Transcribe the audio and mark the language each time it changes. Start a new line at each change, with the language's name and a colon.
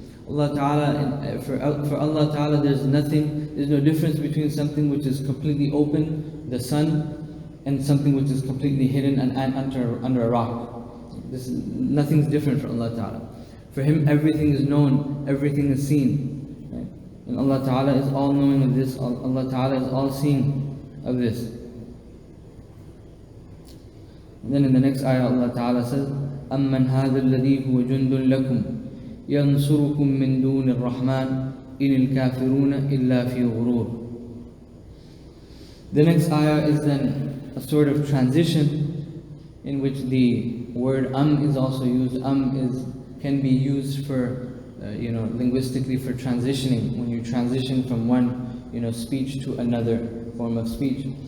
English: Allah Ta'ala, for Allah Ta'ala, there's no difference between something which is completely open, the sun, and something which is completely hidden and under a rock. Nothing's different for Allah Ta'ala. For Him, everything is known, everything is seen. Right? And Allah Ta'ala is all knowing of this, Allah Ta'ala is all seeing of this. And then in the next ayah, Allah Ta'ala says,
Arabic: أَمَّنْ هَذَا الَّذِي هُوَ جُنْدٌ لَكُمْ يَنْصُرُكُم مِّن دُونِ الرَّحْمَنِ إِنِ الْكَافِرُونَ إِلَّا فِي غُرُورٍ.
English: The next ayah is then a sort of transition in which the word is also used. Can be used for, linguistically for transitioning, when you transition from one, speech to another form of speech.